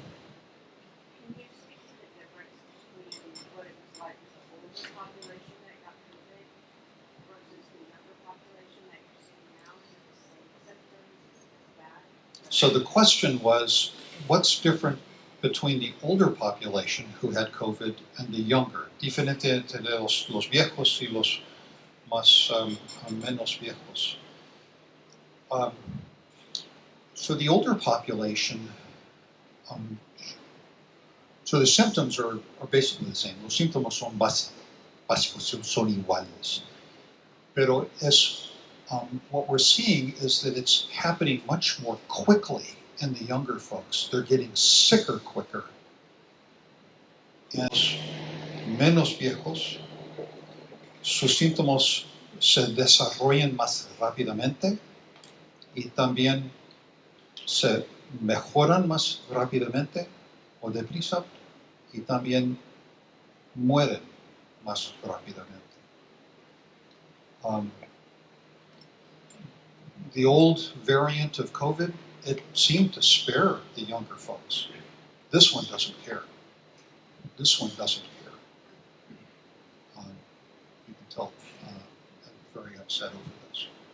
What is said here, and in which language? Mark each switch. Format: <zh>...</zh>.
<en>Can you speak to the difference between what it was like with the older population that got COVID versus the younger population that you're seeing now? Is it the same symptoms? Is it as bad? So the question was, what's different between the older population who had COVID and the younger?</en> <es>Diferente entre los viejos y los más menos viejos.</es> <en>So the older population, so the symptoms are basically the same.</en> <es>Los síntomas son básicos, son iguales.</es> <en>Pero what we're seeing is that it's happening much more quickly in the younger folks. They're getting sicker quicker.</en> <es>And menos viejos, sus síntomas se desarrollan más rápidamente y también se mejoran más rápidamente o deprisa y también mueren más rápidamente.</es> <en>The old variant of COVID, it seemed to spare the younger folks. This one doesn't care. This one doesn't care. You can tell I'm very upset over this.</en>